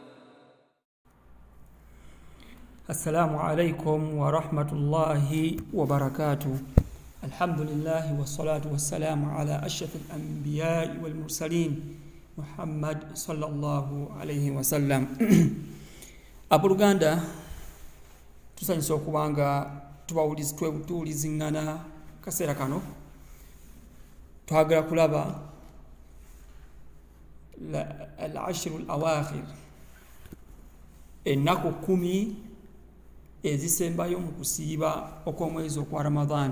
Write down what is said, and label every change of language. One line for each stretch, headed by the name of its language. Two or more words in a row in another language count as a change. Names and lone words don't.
Arabic: السلام عليكم ورحمة الله وبركاته. الحمد لله والصلاة والسلام على أشرف الأنبياء والمرسلين محمد صلى الله عليه وسلم.
Ganda: Abuluganda tusanyisa okubanga tuwulizingana kaseera kano twagala kulaba
Arabic: العشر الأواخر
Ganda: ennaku 10 ezisembayo mu kusiiba okw'omwezi okwa Ramadan.